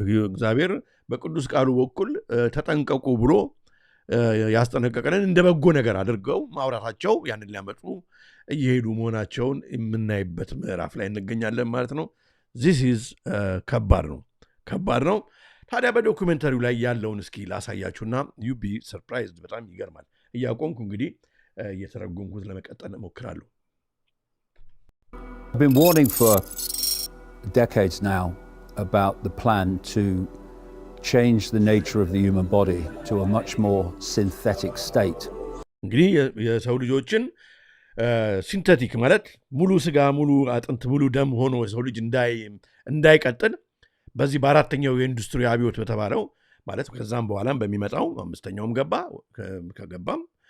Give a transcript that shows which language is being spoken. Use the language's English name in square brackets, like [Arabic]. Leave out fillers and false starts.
[Amharic] እግዚአብሔር በቅዱስ ቃሉ በኩል ተጠንቀቁ ብሎ ያስጠነቀቀንን እንደ በጎ ነገር አድርገው ማውራታቸው ያንን ሊያመጡ እየሄዱ መሆናቸውን የምናይበት ምዕራፍ ላይ እንገኛለን ማለት ነው። [English] this is [Amharic] ከባድ ነው። ታዲያ በዶኩሜንተሪው ላይ ያለውን እስኪ ላሳያችሁና [English] you be surprised [Amharic] በጣም ይገርማል። እያቆምኩ እንግዲህ እየተረጎምኩት ለመቀጠል እሞክራለሁ። [English] I've been warning for decades now about the plan to change the nature of the human body to a much more synthetic state. [Amharic] እንግዲህ የሰው ልጆችን ሲንተቲክ ማለት ሙሉ ስጋ ሙሉ አጥንት ሙሉ ደም ሆኖ የሰው ልጅ እንዳይቀጥል በዚህ በአራተኛው የኢንዱስትሪ አብዮት በተባለው ማለት ከዛም በኋላም በሚመጣው አምስተኛውም ከገባም